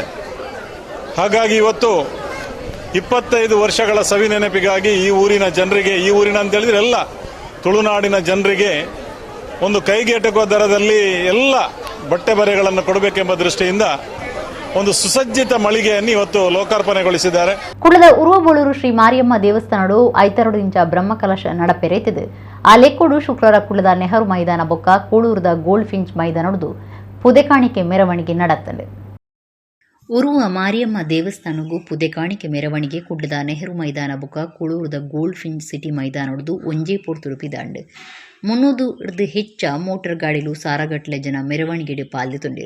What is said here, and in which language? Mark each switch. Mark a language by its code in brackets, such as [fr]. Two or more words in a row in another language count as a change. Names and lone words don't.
[kn] ಹಾಗಾಗಿ ಇವತ್ತು 25 ವರ್ಷಗಳ ಸವಿ ನೆನಪಿಗಾಗಿ ಈ ಊರಿನ ಜನರಿಗೆ, ಈ ಊರಿನ ಅಂತ ಹೇಳಿದ್ರೆ ಎಲ್ಲ ತುಳುನಾಡಿನ ಜನರಿಗೆ ಒಂದು ಕೈಗೆಟಕುವ ದರದಲ್ಲಿ ಎಲ್ಲ ಬಟ್ಟೆ ಬರೆಗಳನ್ನು ಕೊಡಬೇಕೆಂಬ ದೃಷ್ಟಿಯಿಂದ ಒಂದು ಸುಸಜ್ಜಿತ ಮಳಿಗೆಯನ್ನು ಇವತ್ತು ಲೋಕಾರ್ಪಣೆಗೊಳಿಸಿದ್ದಾರೆ. [tcy] ಕುಳದ ಉರುವಬೋಳೂರು ಶ್ರೀ ಮಾರಿಯಮ್ಮ ದೇವಸ್ಥಾನಡು 5 ಇಂಚ ಬ್ರಹ್ಮಕಲಶ ನಡಪೆರೆತಿದೆ. ಆ ಲೆಕ್ಕೋಡು ಶುಕ್ರವಾರ ಕುಳದ ನೆಹರು ಮೈದಾನ ಬೊಕ್ಕ ಕೂಳೂರದ ಗೋಲ್ಡ್ ಫಿಂಚ್ ಮೈದಾನಡು ಪುದೆಕಾಣಿಕೆ ಮೆರವಣಿಗೆ ನಡೆತ್ತದೆ. ಉರುವ ಮಾರಿಯಮ್ಮ ದೇವಸ್ಥಾನಗೂ ಪುದೆಕಾಣಿಕೆ ಮೆರವಣಿಗೆ ಕುಡ್ಲದ ನೆಹರು ಮೈದಾನ ಬೊಕ್ಕ ಕೂಳೂರದ ಗೋಲ್ಡ್ ಫಿಂಚ್ ಸಿಟಿ ಮೈದಾನಡು ಒಂಜೇ ಪೊರ್ತು ರೂಪಿದಾಂಡು 300 ಹೆಚ್ಚ ಮೋಟಾರ್ ಗಾಡಿಲು ಸಾರಗಟ್ಲೆ ಜನ ಮೆರವಣಿಗೆಡೆ ಪಾಲ್ದೊಂಡಿರು.